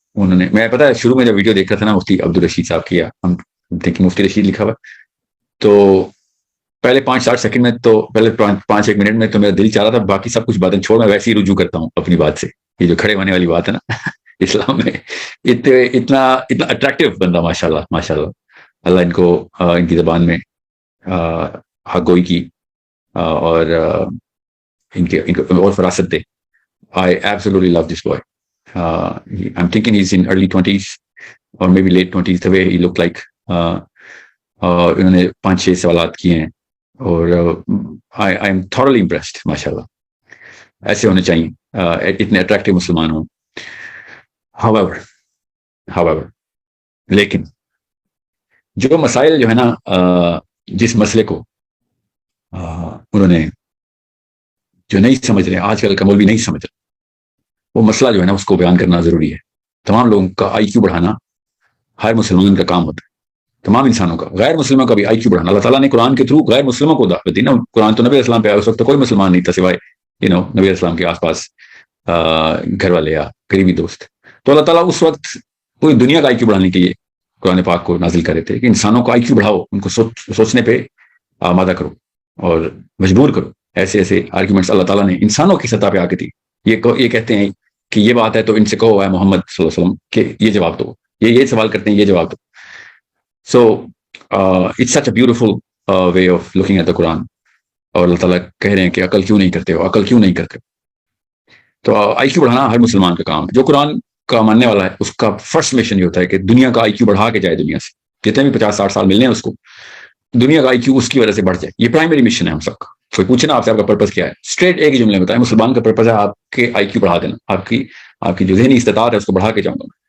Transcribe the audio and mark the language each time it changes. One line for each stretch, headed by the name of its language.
Urdu: انہوں نے, میں پتا ہے شروع میں جب ویڈیو دیکھ رہا تھا نا مفتی عبدالرشید صاحب کی, ہم دیکھیں مفتی رشید لکھا ہوا, تو پہلے 5-8 سیکنڈ میں تو پہلے 5-1 منٹ میں تو میرا دل چاہ رہا تھا باقی سب کچھ باتیں چھوڑ, میں ویسے ہی رجوع کرتا ہوں اپنی بات سے. یہ جو کھڑے ہونے والی بات ہے نا اسلام میں, اتنا اٹریکٹیو بندہ, ماشاء اللہ اللہ ان کو ان کی زبان میں حق گوئی کی اور ان کو اور فراست دے.
English: I absolutely love this boy. I'm thinking he's in early 20s or maybe late 20s, the way he looked like.
Urdu: انہوں نے 5-6 سوالات کیے ہیں اور
English: I am thoroughly impressed,
Urdu: ماشاءاللہ. ایسے ہونے چاہیے, اتنے اٹریکٹیو مسلمان ہوں. However, لیکن جو مسائل جو ہے نا, جس مسئلے کو انہوں نے جو نہیں سمجھ رہے, آج کل کا مولوی نہیں سمجھ رہے, وہ مسئلہ جو ہے نا اس کو بیان کرنا ضروری ہے. تمام لوگوں کا آئی کیو بڑھانا ہر مسلمان کا کام ہوتا ہے, تمام انسانوں کا, غیر مسلموں کا بھی آئی کیو بڑھانا. اللہ تعالیٰ نے قرآن کے تھرو غیر مسلموں کو دعوت دی نا. قرآن تو نبی اسلام پہ آیا, اس وقت تو کوئی مسلمان نہیں تھا سوائے نبی اسلام کے آس پاس گھر والے یا قریبی دوست. تو اللہ تعالیٰ اس وقت پوری دنیا کا آئی کیو بڑھانے کے لیے قرآن پاک کو نازل کر رہے تھے کہ انسانوں کو آئی کیو بڑھاؤ, ان کو سوچنے پہ آمادہ کرو اور مجبور کرو. ایسے آرگیومنٹس اللہ تعالیٰ نے انسانوں کی سطح پہ آ کے دی. یہ کہتے ہیں کہ یہ بات ہے تو ان سے کہو ہے محمد صلی اللہ علیہ وسلم کہ یہ جواب دو, یہ سوال کرتے ہیں, یہ جواب دو.
English: So it's such a beautiful way of looking at the Quran.
Urdu: اور اللہ تعالیٰ کہہ رہے ہیں کہ عقل کیوں نہیں کرتے ہو. تو آئی کیو بڑھانا ہر مسلمان کا کام ہے. جو قرآن کا ماننے والا ہے اس کا فرسٹ مشن یہ ہوتا ہے کہ دنیا کا آئی کیو بڑھا کے جائے. دنیا سے جتنے بھی 50-60 سال ملنے ہیں اس کو, دنیا کا آئی کیو اس کی وجہ سے بڑھ جائے. یہ پرائمری مشن ہے ہم سب کا. کوئی پوچھے نا آپ سے آپ کا پرپز کیا ہے, اسٹریٹ ایک ہی جملے میں بتائیں, مسلمان کا پرپز ہے آپ کے آئی کیو بڑھا دینا, آپ کی جو ذہنی استطاعت ہے اس کو بڑھا کے جاؤں گا.